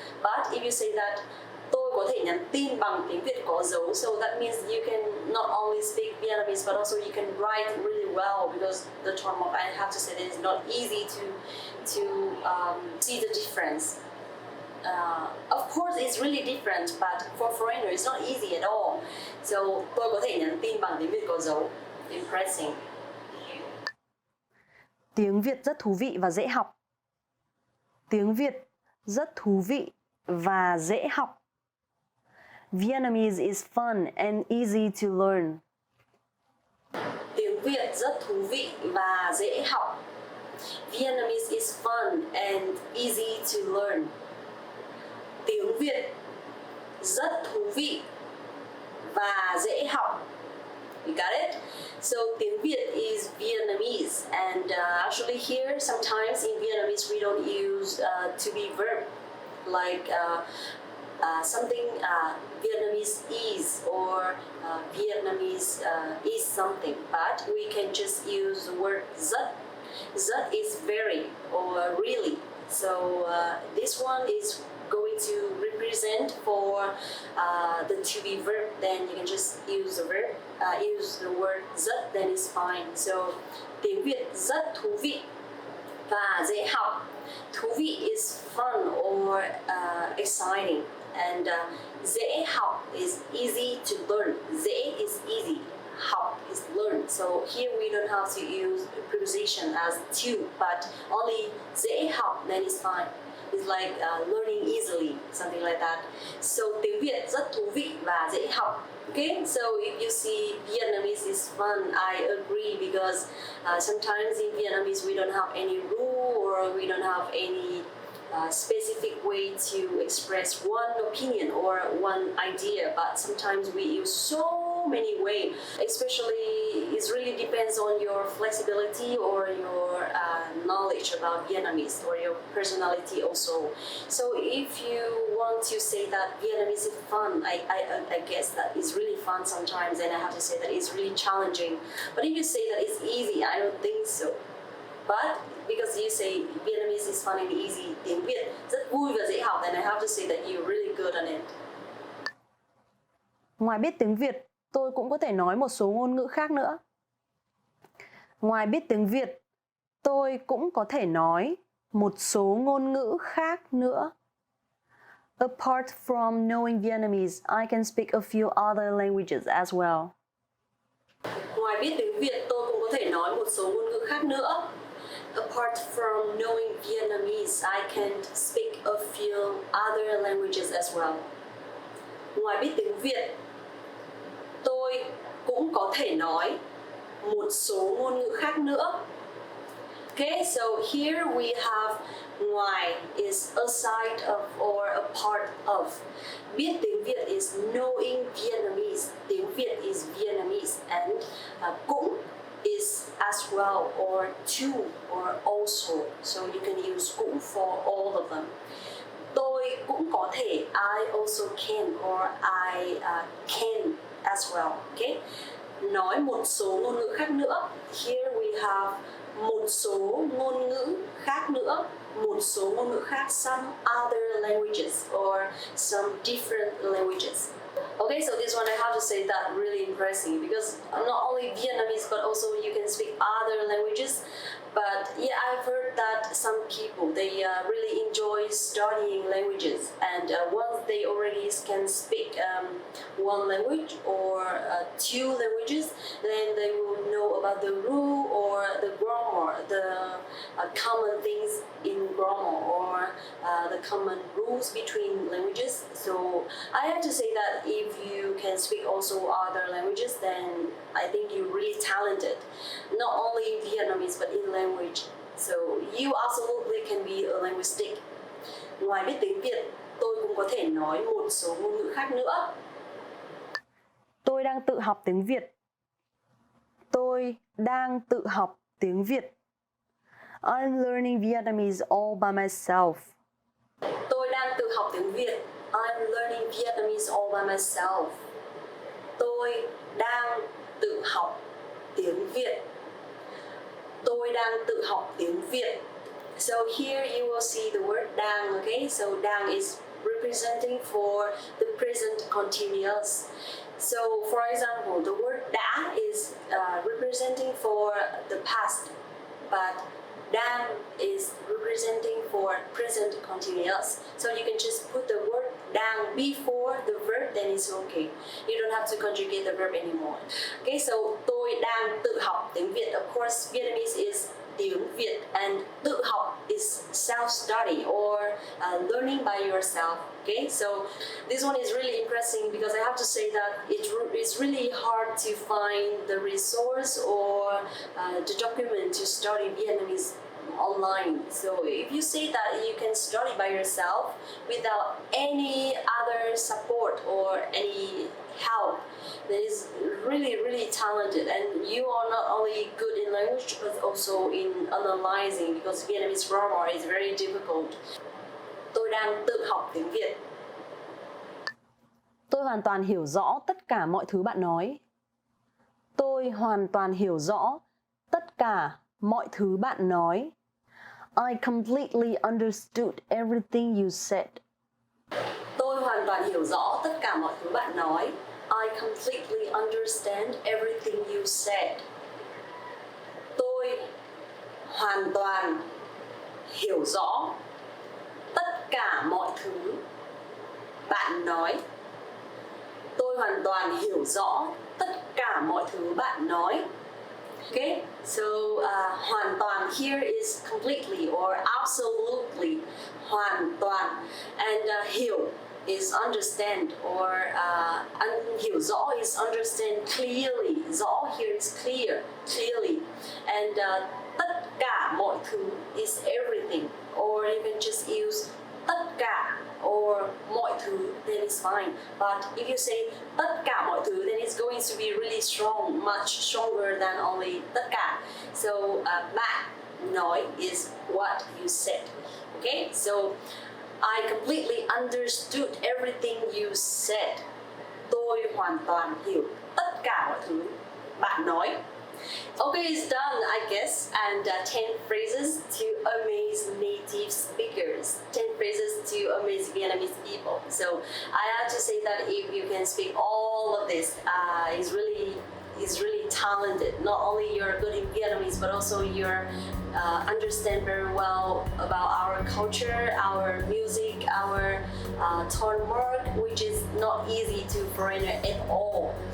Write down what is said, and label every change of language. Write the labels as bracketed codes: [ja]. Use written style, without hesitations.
[en] But if you say that [vi] tôi có thể nhắn tin bằng tiếng Việt có dấu, [en] so that means you can not only speak Vietnamese but also you can write really well, because the tone mark, I have to say that it's not easy to see the difference. Of course it's really different, but for foreigner it's not easy at all. [vi] So tôi có thể nhắn tin bằng tiếng Việt có dấu. [en] Impressing. [vi] Tiếng Việt rất thú vị và dễ học. Tiếng Việt rất thú vị và dễ học. [en] Vietnamese is fun and easy to learn. [vi] Tiếng Việt rất thú vị và dễ học. [en] Vietnamese is fun and easy to learn. [vi] Tiếng Việt rất thú vị và dễ học. [en] You got it? So tiếng Việt is Vietnamese, and actually here sometimes in Vietnamese we don't use to be verb like something Vietnamese is, or Vietnamese is something, but we can just use the word rất. Rất is very or really. So this one is going to represent for the to be verb, then you can just use the verb, use the word rất, then it's fine. [vi] So tiếng Việt rất thú vị và dễ học. [en] Thú vị is fun or exciting, and dễ học is easy to learn. Dễ is easy, học is learn. So here we don't have to use preposition as to, but only dễ học, then it's fine. It's like learning easily, something like that. [vi] So tiếng Việt rất thú vị và dễ học. [en] Okay, so if you see Vietnamese is fun, I agree, because sometimes in Vietnamese we don't have any rule, or we don't have any specific way to express one opinion or one idea, but sometimes we use so many ways. Especially, it really depends on your flexibility or your knowledge about Vietnamese, or your personality also. So if you want to say that Vietnamese is fun, I guess that it's really fun sometimes, and I have to say that it's really challenging. But if you say that it's easy, I don't think so. But because you say Vietnamese is fun and easy, [vi] tiếng Việt rất vui và dễ học, [en] then I have to say that you're really good on it. [vi] Ngoài biết tiếng Việt, tôi cũng có thể nói một số ngôn ngữ khác nữa. Ngoài biết tiếng Việt, tôi cũng có thể nói một số ngôn ngữ khác nữa. [en] Apart from knowing Vietnamese, I can speak a few other languages as well. [vi] Ngoài biết tiếng Việt, tôi cũng có thể nói một số ngôn ngữ khác nữa. [en] Apart from knowing Vietnamese, I can speak a few other languages as well. [vi] Ngoài biết tiếng Việt, tôi cũng có thể nói một số ngôn ngữ khác nữa. [en] Okay, so here we have ngoài is a side of or a part of. Biết tiếng Việt is knowing Vietnamese. Tiếng Việt is Vietnamese, and cũng is as well, or to, or also. So you can use cũng for all of them. [vi] Tôi cũng có thể, [en] I also can, or I can as well. Okay. [vi] nói một số ngôn ngữ khác nữa. [en] Here we have [vi] một số ngôn ngữ khác nữa. Một số ngôn ngữ khác, [en] some other languages or some different languages. Okay, so this one I have to say that really impressive because not only Vietnamese but also you can speak other languages. But yeah, I've heard that some people, they really enjoy studying languages, and once they already can speak one language or two languages, then they will know about the rule or the grammar, the common things in grammar or the common rules between languages. So I have to say that if you can speak also other languages, then I think you're really talented, not only in Vietnamese but in language. So you absolutely can be a linguistic. [vi] Ngoài biết tiếng Việt, tôi cũng có thể nói một số ngôn ngữ khác nữa. Tôi đang tự học tiếng Việt. Tôi đang tự học tiếng Việt. [en] I'm learning Vietnamese all by myself. [vi] Tôi đang tự học tiếng Việt. [en] I'm learning Vietnamese all by myself. [vi] Tôi đang tự học tiếng Việt. Tôi đang tự học tiếng Việt. [en] So here you will see the word đang, okay? So đang is representing for the present continuous. So for example, the word đã is representing for the past, but đang is representing for present continuous. So you can just put the word đang before the verb, then it's okay. You don't have to conjugate the verb anymore. [vi] Okay, so tôi đang tự học tiếng Việt. [en] Of course, Vietnamese is tiếng Việt, and tự học is self-study or learning by yourself. Okay, so this one is really impressive because I have to say that it's really hard to find the resource or the document to study Vietnamese online. So if you say that you can study by yourself without any other support or any help, that is really talented, and you are not only good in language but also in analyzing, because Vietnamese grammar is very difficult. [vi] Tôi đang tự học tiếng Việt. Tôi hoàn toàn hiểu rõ tất cả mọi thứ bạn nói. Tôi hoàn toàn hiểu rõ tất cả mọi thứ bạn nói. [en] I completely understood everything you said. [vi] Tôi hoàn toàn hiểu rõ tất cả mọi thứ bạn nói. [en] I completely understand everything you said. [vi] Tôi hoàn toàn hiểu rõ tất cả mọi thứ bạn nói. Tôi hoàn toàn hiểu rõ tất cả mọi thứ bạn nói. [en] Okay, so hoàn toàn here is completely or absolutely. Hoàn toàn, and hiểu is understand, or hiểu rõ is understand clearly. Rõ here is clearly, and tất cả mọi thứ is everything, or you can just use tất cả or mọi thứ, then it's fine. But if you say tất cả mọi thứ, then it's going to be really strong, much stronger than only tất cả. So bạn nói is what you said. Okay, so I completely understood everything you said. [vi] Tôi hoàn toàn hiểu tất cả mọi thứ bạn nói. [en] Okay, it's done, I guess, and 10 phrases to amaze native speakers, 10 phrases to amaze Vietnamese people. So I have to say that if you can speak all of this, is really talented. Not only you're good in Vietnamese, but also you're understand very well about our culture, our music, our tone work, which is not easy to foreigner at all.